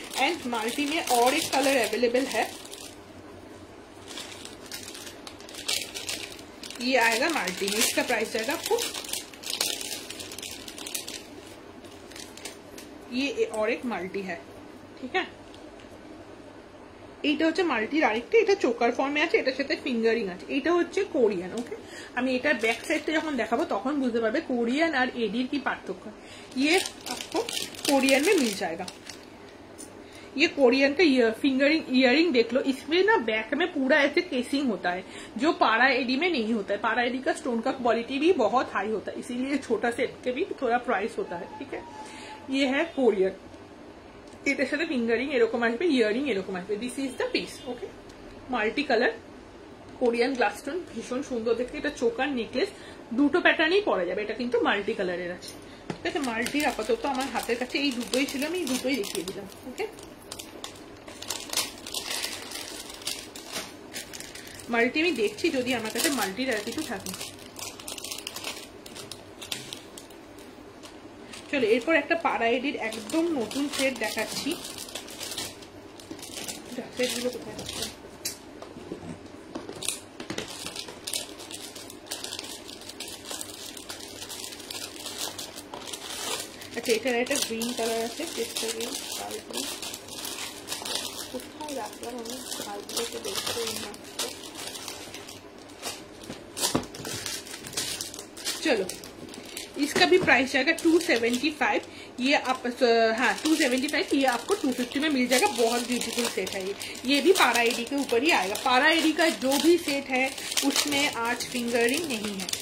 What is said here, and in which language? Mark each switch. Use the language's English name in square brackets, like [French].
[Hindi] And multi में और एक कलर अवेलेबल है, ये आएगा माल्टी में, इसका प्राइस आएगा आपको ये और एक माल्टी है, ठीक है। [Bangla] এইটা হচ্ছে মাল্টির আরেকটা, এটা চোকার ফর্মে আছে, এটার সাথে ফিঙ্গারিং আছে। এটা হচ্ছে কোরিয়ান। ওকে, আমি এটার ব্যাক সাইডটা যখন দেখাবো তখন বুঝতে পারবে কোরিয়ান আর এডির কি পার্থক্য। [Hindi] ये आपको कोरियन में मिल जाएगा। ये कोरियन का फिंगरिंग इयरिंग देख लो, इसमें ना बैक में पूरा ऐसे केसिंग होता है, जो पारा एडी में नहीं होता है। पारा एडी का स्टोन का क्वालिटी भी बहुत हाई होता है, इसीलिए छोटा सेट के भी थोड़ा प्राइस होता है, ठीक है। ये है कोरियन, [Bangla] এটার সাথে ফিঙ্গারিং এরকম আসবে, ইয়ারিং এরকম আসবে। [English] This is the piece. [Bangla] Okay, multi colour Korean glass stone, ভীষণ সুন্দর দেখতে। এটা চোকার নেকলেস, দুটো প্যাটার্নই পরা যাবে। এটা কিন্তু মাল্টি কালারের আছে, ঠিক আছে। মাল্টির আপাতত আমার হাতের কাছে এই দুটোই ছিল, আমি এই দুটোই দেখিয়ে দিলাম। ওকে, মাল্টি আমি দেখছি যদি আমার কাছে মাল্টির আর কিছু থাকে। চলো এরপর একটা পারা এডির একদম নতুন সেট দেখাচ্ছি। সেটগুলো কোথায় আছে? আচ্ছা, এটার একটা গ্রিন কালার আছে, চেষ্টা করি কোথায় রাখলাম আমি, কালগুলোকে দেখতে না। [Hindi] चलो इसका भी प्राइस जाएगा 275। ये आप हाँ 275, ये आपको 250 में मिल जाएगा। बहुत ब्यूटीफुल सेट है ये भी पारा एडी के ऊपर ही आएगा। पारा एडी का जो भी सेट है उसमें आज फिंगरिंग नहीं है।